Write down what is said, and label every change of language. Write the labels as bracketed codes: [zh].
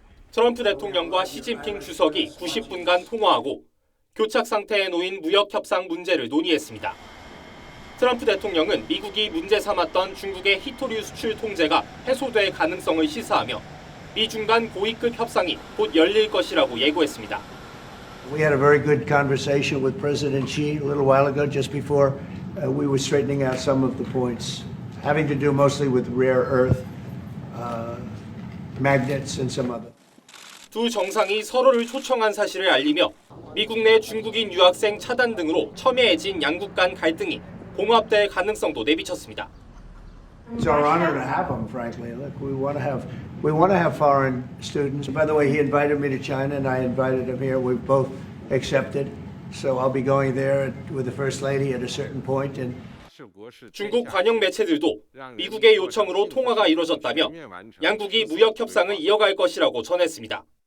[ko] 트럼프 대통령과 시진핑 주석이 90분간 통화하고 교착 상태에 놓인 무역 협상 문제를 논의했습니다. 트럼프 대통령은 미국이 문제 삼았던 중국의 히토류 수출 통제가 해소될 가능성을 시사하며 미중 간 고위급 협상이 곧 열릴 것이라고 예고했습니다. [en] We had a very good conversation with President Xi a little while ago, just before we were straightening out some of the points, having to do mostly with rare earth, magnets and some other. [ko] 두 정상이 서로를 초청한 사실을 알리며 미국 내 중국인 유학생 차단 등으로 첨예해진 양국 간 갈등이 봉합될 가능성도 내비쳤습니다. [en] It's our honor to have them, frankly. Look, we want to have foreign students. By the way, he invited me to China, and I invited him here. We've both accepted. So I'll be going there with the First Lady at a certain point. And [ko] 중국 관영 매체들도 미국의 요청으로 통화가 이뤄졌다며 양국이 무역 협상을 이어갈 것이라고 전했습니다.